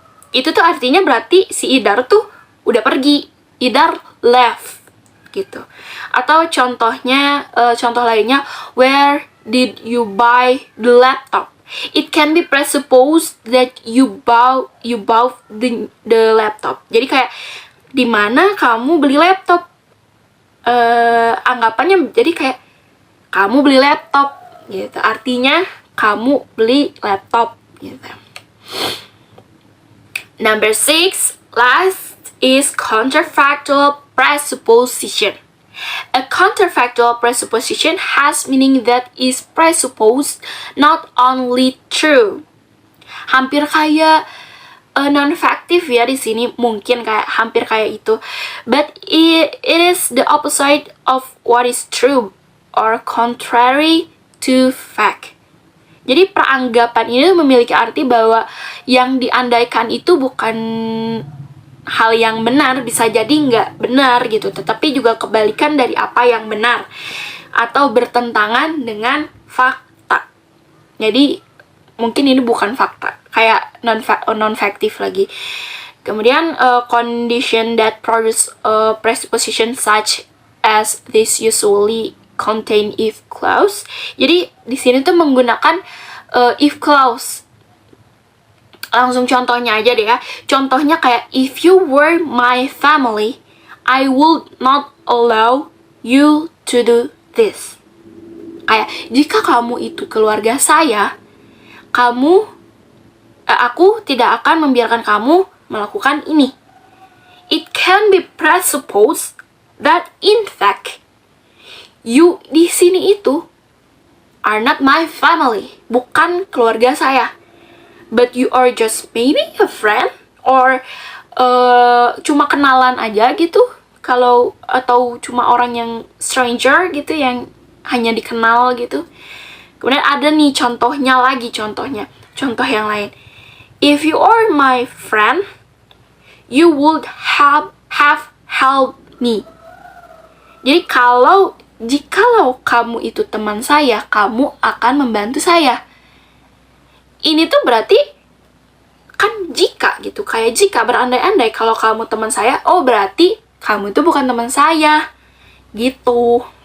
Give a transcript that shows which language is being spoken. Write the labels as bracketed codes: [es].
[id] Itu tuh artinya berarti si Idar tuh udah pergi, Idar [en] left [id] gitu. Atau contohnya, contoh lainnya, [en] where did you buy the laptop? It can be presupposed that you bought the laptop. [id] Jadi kayak di mana kamu beli laptop? Anggapannya jadi kayak kamu beli laptop gitu. Artinya kamu beli laptop gitu. [en] Number 6, last is counterfactual presupposition. A counterfactual presupposition has meaning that is presupposed, not only true. [id] Hampir kayak non-factive ya di sini, mungkin kayak hampir kayak itu. [en] But it is the opposite of what is true or contrary to fact. [id] Jadi peranggapan ini memiliki arti bahwa yang diandaikan itu bukan hal yang benar, bisa jadi nggak benar gitu, tetapi juga kebalikan dari apa yang benar atau bertentangan dengan fakta. Jadi mungkin ini bukan fakta, kayak non-factive lagi. Kemudian [en] condition that produce presupposition such as this usually contain if clause. [id] Jadi di sini tuh menggunakan if clause. Langsung contohnya aja deh ya. Contohnya kayak, [en] if you were my family, I would not allow you to do this. [id] Kayak, jika kamu itu keluarga saya, aku tidak akan membiarkan kamu melakukan ini. [en] It can be presupposed that in fact, you [id] di sini itu [en] are not my family, [id] bukan keluarga saya. [en] But you are just maybe a friend or [id] cuma kenalan aja gitu, atau cuma orang yang stranger gitu yang hanya dikenal gitu. Kemudian ada nih contoh yang lain. [en] If you are my friend, you would have helped me. [id] Jadi jikalau kamu itu teman saya, kamu akan membantu saya. Ini tuh berarti kan jika gitu, kayak jika berandai-andai kalau kamu teman saya, oh berarti kamu itu bukan teman saya gitu.